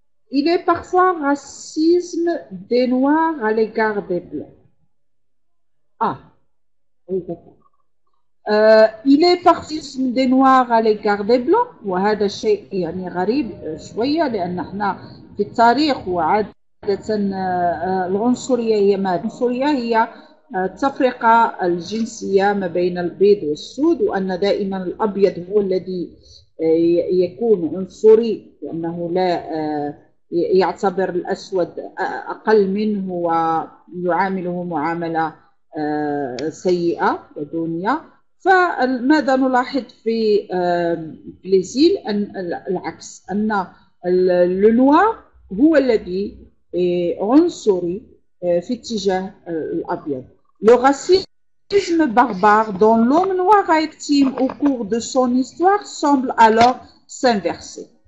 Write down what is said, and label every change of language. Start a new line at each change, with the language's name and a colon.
French: Il est parfois racisme des Noirs à l'égard des Blancs. Oui, d'accord. Il est partisme des Noirs à l'égard des Blancs،
Arabic: وهذا الشيء يعني غريب شوية، لأن احنا في التاريخ وعادة العنصرية هي ماذا؟ العنصرية هي التفرقة الجنسية ما بين البيض والسود، وأن دائما الأبيض هو الذي يكون عنصري لأنه لا يعتبر الأسود أقل منه ويعامله معاملة سيئة ودونية. فماذا نلاحظ في البرازيل؟ أن العكس، أن النوار هو الذي عنصري في اتجاه الأبيض.
French: Le racisme barbare dont l'homme noir a été victime au cours de son histoire semble alors s'inverser.